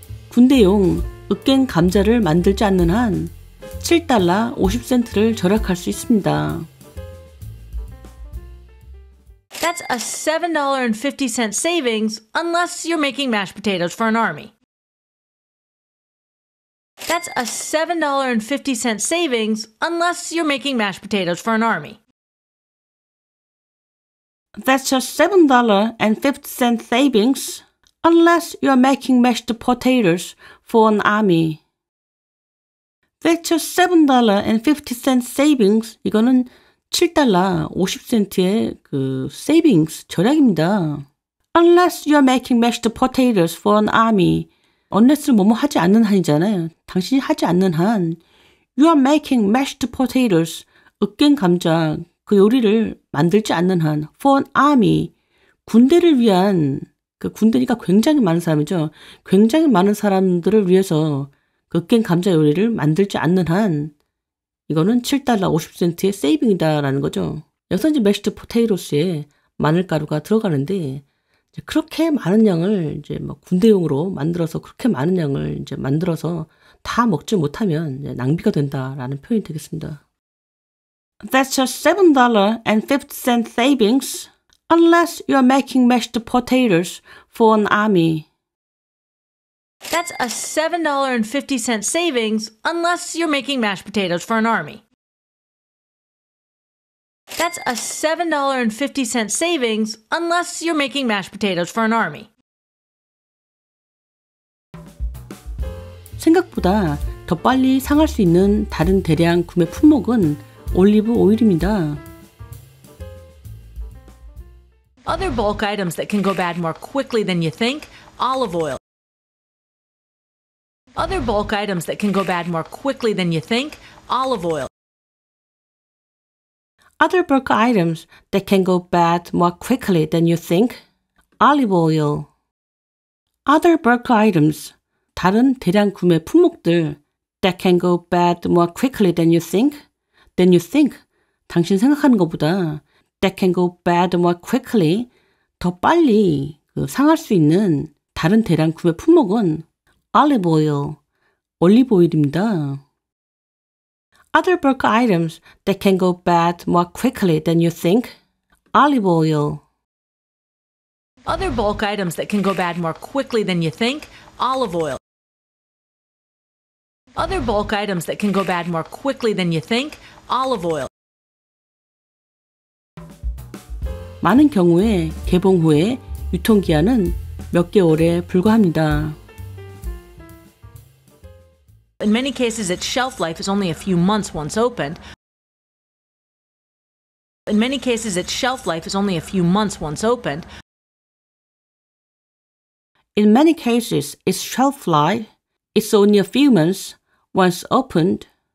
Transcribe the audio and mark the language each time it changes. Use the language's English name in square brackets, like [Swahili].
[Korean] 군대용 으깬 감자를 만들지 않는 한 7달러 50센트를 절약할 수 있습니다. [English] That's a $7.50 savings unless you're making mashed potatoes for an army. That's a $7.50 savings unless you're making mashed potatoes for an army. That's a $7.50 savings unless you're making mashed potatoes for an army. That's a $7.50 savings. [Korean] 이거는 7달러 50센트의 그 savings, 절약입니다. [English] Unless you're making mashed potatoes for an army. [Korean] unless를 뭐뭐 하지 않는 한이잖아요. 당신이 하지 않는 한 [English] you're making mashed potatoes, [Korean] 으깬 감자, 그 요리를 만들지 않는 한 [English] for an army, [Korean] 군대를 위한, 그 군대니까 굉장히 많은 사람이죠. 굉장히 많은 사람들을 위해서 그 으깬 감자 요리를 만들지 않는 한 이거는 7달러 50센트의 세이빙이다라는 거죠. 여기서 이제 mashed potatoes에 마늘가루가 들어가는데 이제 그렇게 많은 양을 이제 뭐 군대용으로 만들어서 그렇게 많은 양을 이제 만들어서 다 먹지 못하면 이제 낭비가 된다라는 표현이 되겠습니다. [English] That's a $7.50 savings unless you're making mashed potatoes for an army. That's a $7.50 savings unless you're making mashed potatoes for an army. That's a $7.50 savings unless you're making mashed potatoes for an army. [Korean] 생각보다 더 빨리 상할 수 있는 다른 대량 구매 품목은 올리브 오일입니다. [English] Other bulk items that can go bad more quickly than you think, olive oil. Other bulk items that can go bad more quickly than you think, olive oil. Other bulk items that can go bad more quickly than you think. Olive oil. Other bulk items, [Korean] 다른 대량 구매 품목들 [English] that can go bad more quickly than you think. Than you think, [Korean] 당신 생각하는 것보다 [English] that can go bad more quickly, [Korean] 더 빨리 상할 수 있는 다른 대량 구매 품목은 olive oil, 올리브 오일입니다. [English] Other bulk items that can go bad more quickly than you think. Olive oil. Other bulk items that can go bad more quickly than you think. Olive oil. Other bulk items that can go bad more quickly than you think. Olive oil. [Korean] 많은 경우에 개봉 후에 유통기한은 몇 개월에 불과합니다. [English] In many cases, its shelf life is only a few months once opened. In many cases, its shelf life is only a few months once opened. In many cases, its shelf life is only a few months once opened.